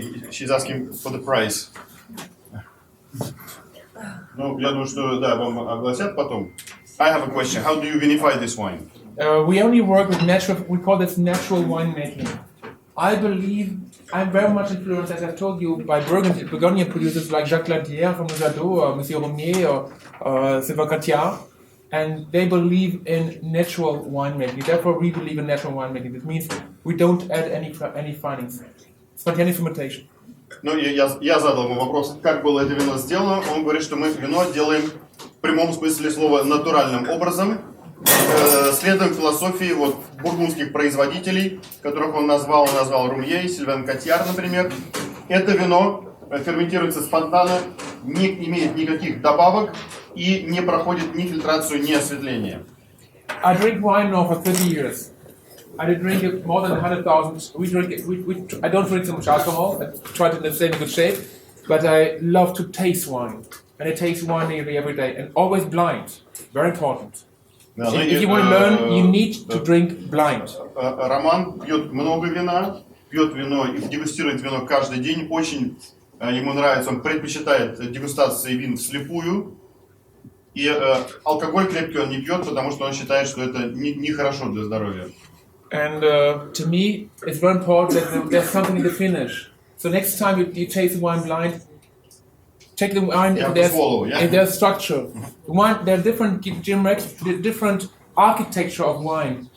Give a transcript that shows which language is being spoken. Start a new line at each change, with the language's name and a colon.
English: She's asking for the price.
Russian: Ну, я думаю, что да, вам огласят потом.
English: I have a question. How do you vinify this wine? We only work with natural. We call this natural winemaking. I believe I'm very much influenced, as I told you, by Burgundian producers like Jacques Ladière from Jadot, or Monsieur Romier, or Sylvain Catillard, and they believe in natural winemaking. Therefore, we believe in natural winemaking. This means we don't add any findings. Spontaneous fermentation.
Russian: Ну, я задал ему вопрос, как было это вино сделано. Он говорит, что мы вино делаем в прямом смысле слова натуральным образом, следуем философии вот бургундских производителей, которых он назвал Румье, Сильвен Котьяр, например. Это вино ферментируется спонтанно, не имеет никаких добавок и не проходит ни фильтрацию, ни осветление.
English: I drink wine now for 30 years. I drink it more than 100,000. I don't drink so much alcohol. I try to stay in good shape, but I love to taste wine, and I taste wine nearly every day, and always blind. Very important. If you want to learn, you need to drink blind.
Russian: Роман пьет много вина, пьет вино и дегустирует вино каждый день. Очень ему нравится, он предпочитает дегустации вин вслепую. И алкоголь крепкий он не пьет, потому что он считает, что это нехорошо для здоровья.
English: And to me, it's very important that there's something in the finish. So next time you taste the wine blind, check the wine if there's structure. Wine, there are different different architecture of wine.